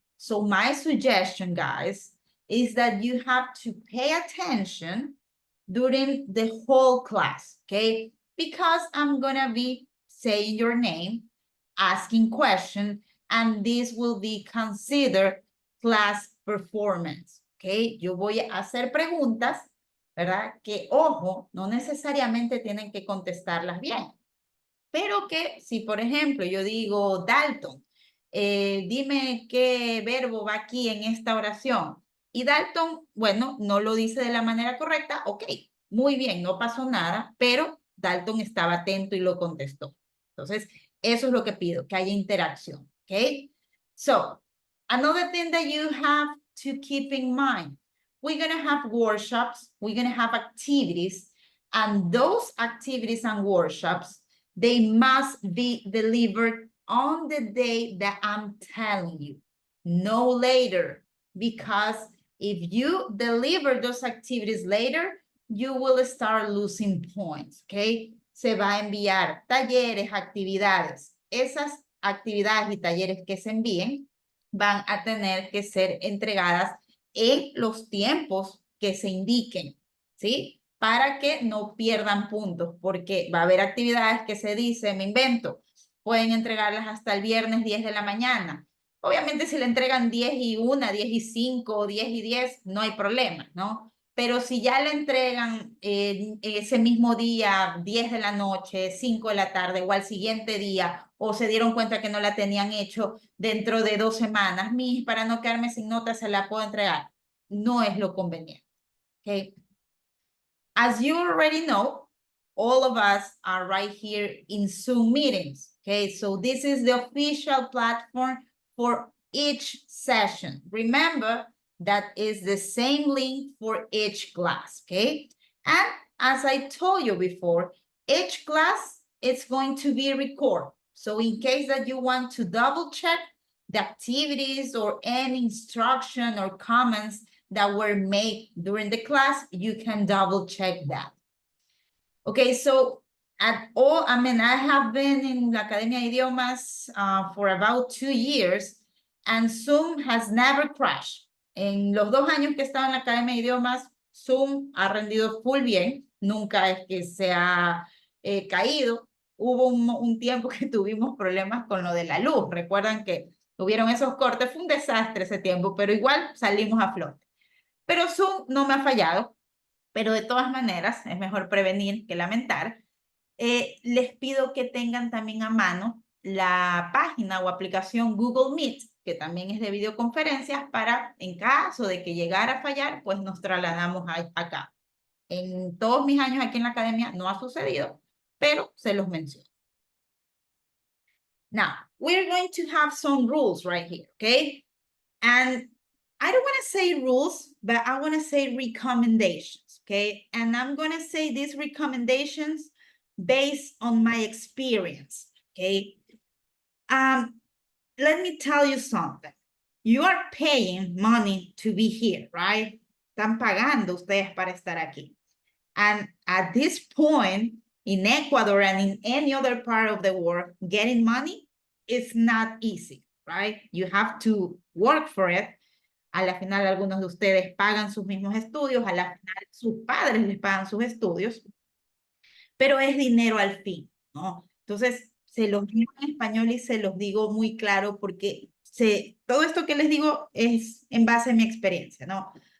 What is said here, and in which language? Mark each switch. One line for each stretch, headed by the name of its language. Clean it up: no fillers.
English: So my suggestion, guys, is that you have to pay attention during the whole class, okay? Because I'm gonna be saying your name, asking questions, and this will be considered class performance, okay?
Spanish: Yo voy a hacer preguntas, ¿verdad? Que, ojo, no necesariamente tienen que contestarlas bien, pero que si, por ejemplo, yo digo, Dalton, dime qué verbo va aquí en esta oración. Y Dalton, bueno, no lo dice de la manera correcta, ok, muy bien, no pasó nada, pero Dalton estaba atento y lo contestó. Entonces, eso es lo que pido, que haya interacción, ok?
English: So, another thing that you have to keep in mind, we're going to have workshops, we're going to have activities, and those activities and workshops, they must be delivered on the day that I'm telling you, no later, because if you deliver those activities later, you will start losing points, okay?
Spanish: Se va a enviar talleres, actividades. Esas actividades y talleres que se envíen van a tener que ser entregadas en los tiempos que se indiquen, ¿sí? Para que no pierdan puntos, porque va a haber actividades que se dice, me invento, pueden entregarlas hasta el viernes 10 de la mañana. Obviamente si le entregan 10 y 1, 10 y 5, 10 y 10, no hay problema, ¿no? Pero si ya le entregan ese mismo día, 10 de la noche, 5 de la tarde o al siguiente día, o se dieron cuenta que no la tenían hecho dentro de 2 semanas, para no quedarme sin nota se la puedo entregar. No es lo conveniente, ¿ok?
English: As you already know, all of us are right here in Zoom meetings, okay? So this is the official platform for each session. Remember, that is the same link for each class, okay? And as I told you before, each class is going to be recorded. So in case that you want to double check the activities or any instruction or comments that were made during the class, you can double check that. Okay, so I have been in la Academia de Idiomas for about 2 years, and Zoom has never crashed.
Spanish: En los 2 años que he estado en la Academia de Idiomas, Zoom ha rendido full bien, nunca es que se ha caído. Hubo un tiempo que tuvimos problemas con lo de la luz, recuerdan que tuvieron esos cortes, fue un desastre ese tiempo, pero igual salimos a flote. Pero Zoom no me ha fallado, pero de todas maneras es mejor prevenir que lamentar. Les pido que tengan también a mano la página o aplicación Google Meet, que también es de videoconferencias, para en caso de que llegara a fallar, pues nos trasladamos acá. En todos mis años aquí en la academia no ha sucedido, pero se los menciono.
English: Now, we're going to have some rules right here, okay? And I don't want to say rules, but I want to say recommendations, okay? And I'm going to say these recommendations based on my experience, okay? Let me tell you something. You are paying money to be here, right?
Spanish: Están pagando ustedes para estar aquí.
English: And at this point, in Ecuador and in any other part of the world, getting money is not easy, right? You have to work for it.
Spanish: A la final, algunos de ustedes pagan sus mismos estudios, a la final, sus padres les pagan sus estudios, pero es dinero al fin, ¿no? Entonces, se los digo en español y se los digo muy claro porque todo esto que les digo es en base a mi experiencia, ¿no?